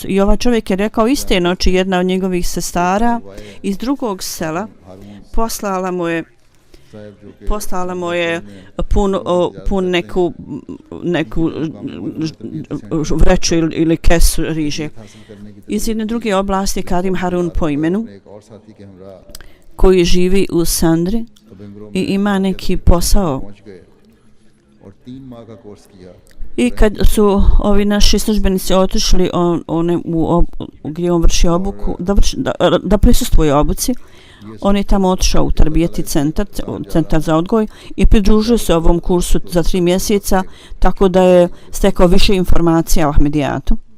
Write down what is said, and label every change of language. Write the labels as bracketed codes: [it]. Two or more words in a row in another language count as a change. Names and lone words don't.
[bs] I ovaj čovjek je rekao, iste noći jedna od njegovih sestara iz drugog sela poslala mu je pun neku vreću ili kesu riže. Iz jedne druge oblasti Karim Harun po imenu, koji živi u Sandri i ima neki posao [ur] اور 3 ماہ کا کورس کیا [bs] I kad su ovi naši službenici otišli gdje on vrši obuku, da prisustvuje obuci, on je tamo otišao u Tarbijeti centar za odgoj i pridružio se ovom kursu za 3 mjeseca, tako da je stekao više informacija o Ahmedijatu.